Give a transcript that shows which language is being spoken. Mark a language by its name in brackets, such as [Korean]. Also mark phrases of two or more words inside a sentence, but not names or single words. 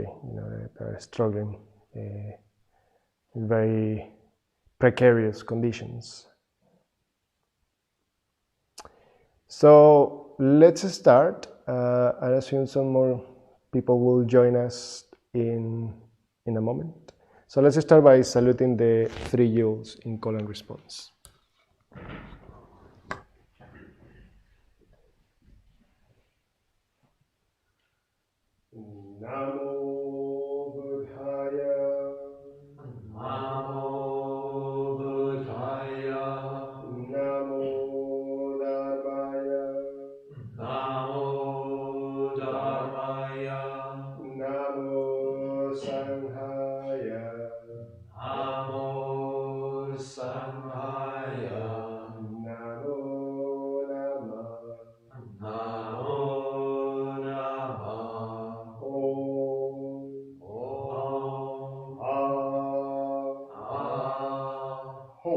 [English] That are struggling in very precarious conditions. So let's start. I assume some more people will join us in a moment. So let's start by saluting the three Yules in call and response. [Pali] Namo Buddhaya. Namo Buddhaya. Namo Dharmaya. Namo Dharmaya. Namo Sanghaya. Namo Sanghaya. Namo Namah. Namo Namah. Om. Om. Hom.